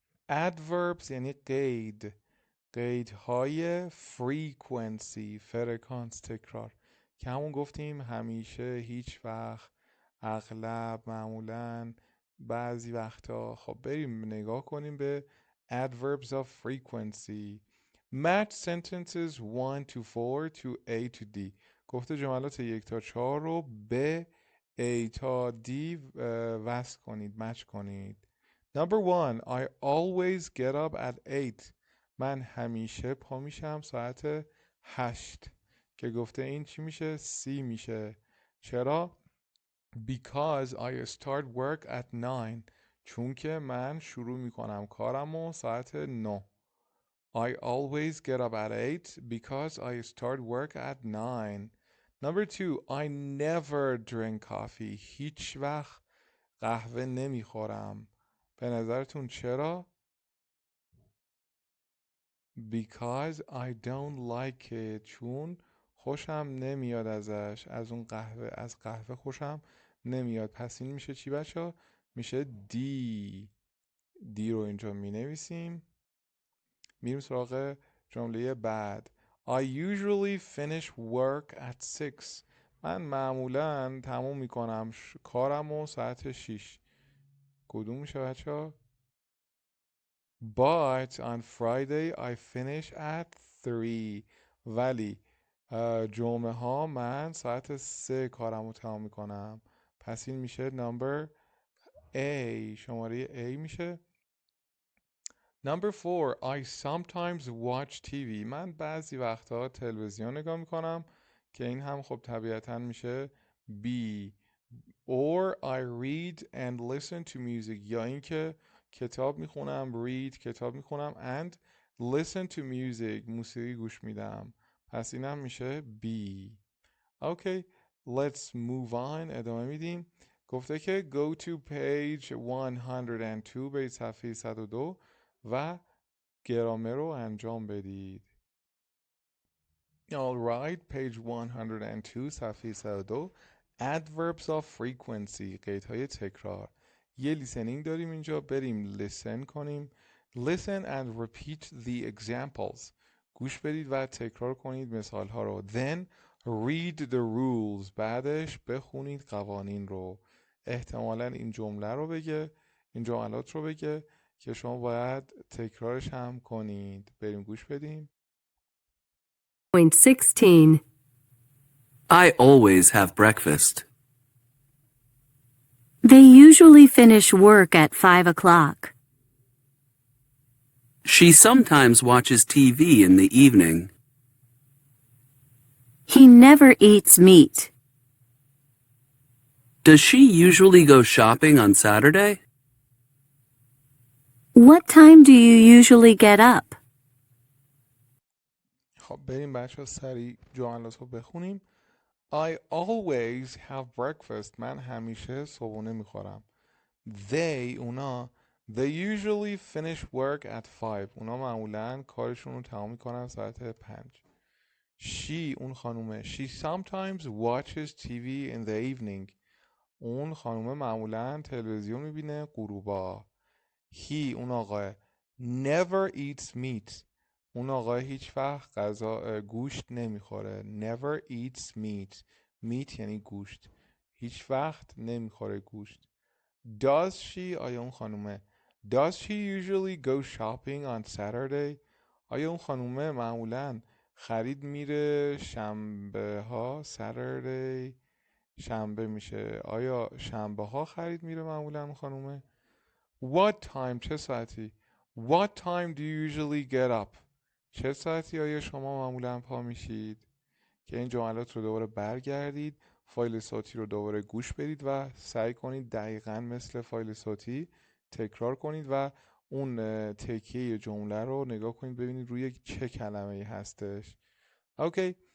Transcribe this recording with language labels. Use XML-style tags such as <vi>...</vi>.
<fa>adverbs یعنی قیدهای frequency فرکانس تکرار که همون گفتیم همیشه، هیچ وقت، اغلب، معمولاً، بعضی وقتا. خب بریم نگاه کنیم به adverbs of frequency.</fa> <en>match sentences 1 to 4 to A to D.</en> <fa>گفته جملات 1 تا 4 رو به A تا D وصل کنید، مچ کنید.</fa> <en>Number 1. I always get up at 8.</en> <fa>من همیشه پا میشم ساعت 8 که گفته این چی میشه؟ C میشه. چرا؟</fa> <en>Because I start work at 9.</en> <fa>چون که من شروع میکنم کارمو ساعت 9.</fa> <en>I always get up at 8 because I start work at 9. Number 2. I never drink coffee.</en> <fa>هیچ وقت قهوه نمیخورم. به نظرتون چرا؟</fa> <en>Because I don't like it.</en> <fa>چون خوشم نمیاد ازش، از اون قهوه، از قهوه خوشم نمیاد. پس این میشه چی بچه؟ میشه دی. دی رو اینجا می نویسیم. میریم سراغ جمله بعد.</fa> <en>I usually finish work at 6.</en> <fa>من معمولا تموم میکنم کارمو ساعت 6. کدوم میشه بچه؟</fa> <en>But on Friday I finish at 3.</en> <fa>ولی جمعه ها من ساعت 3 کارمو تمام میکنم. پس این میشه number A. شماره A میشه.</fa> <en>Number 4. I sometimes watch TV.</en> <fa>من بعضی وقتها تلویزیون نگاه میکنم که این هم خب طبیعتا میشه B.</fa> <en>Or I read and listen to music.</en> <fa>یا اینکه کتاب میخونم، read کتاب میخونم</fa> <en>and listen to music</en> <fa>موسیقی گوش میدم. پس اینم میشه B.</fa> <en>Okay, let's move on.</en> <fa>ادامه میدیم. گفته که</fa> <en>go to page 102.</en> <fa>برید صفحه 102 و گرامر رو انجام بدید.</fa> <en>Alright, page 102</en> <fa>صفحه 102.</fa> <en>Adverbs of frequency</en> <fa>قیدهای تکرار. یه listening داریم اینجا، بریم listen کنیم.</fa> <en>Listen and repeat the examples.</en> <fa>گوش بدید و تکرار کنید مثال ها رو.</fa> <en>Then read the rules.</en> <fa>بعدش بخونید قوانین رو. احتمالاً این جمله رو بگه، این جملات رو بگه که شما باید تکرارش هم کنید. بریم گوش بدیم.</fa> <en>16. I always have breakfast. They usually finish work at 5 o'clock. She sometimes watches TV in the evening. He never eats meat. Does she usually go shopping on Saturday? What time do you usually get up?</en> <fa>خب بریم بچه ها سریع جملات رو بخونیم.</fa> <en>I always have breakfast.</en> <fa>من همیشه صبحونه میخورم. اونا</fa> <en>they usually finish work at 5.</en> <fa>اونا معمولا کارشون رو تمام میکنن ساعت 5. اون خانومه</fa> <en>she sometimes watches TV in the evening.</en> <fa>اون خانومه معمولا تلویزیون میبینه غروبا. اون آقا</fa> <en>never eats meat.</en> <fa>اون آقا هیچ وقت گوشت نمیخوره.</fa> <en>never eats meat</en> <fa>یعنی گوشت. هیچ وقت نمیخوره گوشت.</fa> <en>does she آیا اون خانومه does she usually go shopping on Saturday؟</en> <fa>آیا اون خانومه معمولا خرید میره شنبه ها؟ Saturday شنبه میشه. آیا شنبه ها خرید میره معمولا اون خانومه؟</fa> <en>What time چه ساعتی؟ What time do you usually get up؟</en> <fa>چه ساعتی آیا شما معمولا پا میشید؟ که این جملات رو دوباره برگردید، فایل صوتی رو دوباره گوش بدید و سعی کنید دقیقاً مثل فایل صوتی تکرار کنید و اون تکیه جمله رو نگاه کنید ببینید روی چه کلمه‌ای هستش. اوکی.</fa>